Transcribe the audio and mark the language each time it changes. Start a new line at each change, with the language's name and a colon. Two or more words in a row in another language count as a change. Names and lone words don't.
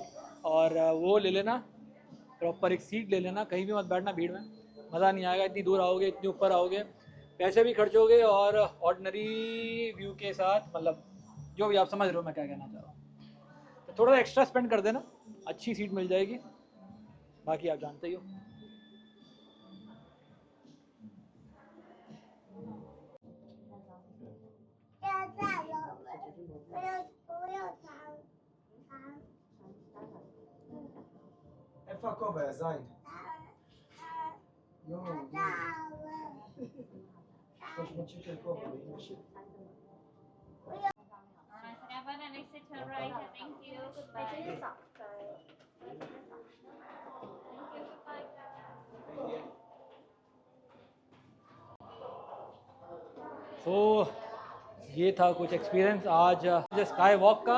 Hindi: और वो ले लेना प्रॉपर, एक सीट ले लेना, कहीं भी मत बैठना भीड़ में, मज़ा नहीं आएगा। इतनी दूर आओगे, इतनी ऊपर आओगे, पैसे भी खर्च होगे, और
English: ordinary view
Hindi: के साथ, मतलब जो भी आप समझ रहे हो मैं क्या कहना चाह रहा हूँ। तो थोड़ा सा
English: extra spend
Hindi: कर देना, अच्छी सीट मिल जाएगी। बाकी आप जानते ही हो।
Hebrew: איפה הכובע, יא זין? יואו, 300 שקל כובע, באמא שלי.
Hindi: तो ये था कुछ एक्सपीरियंस आज स्काई वॉक का।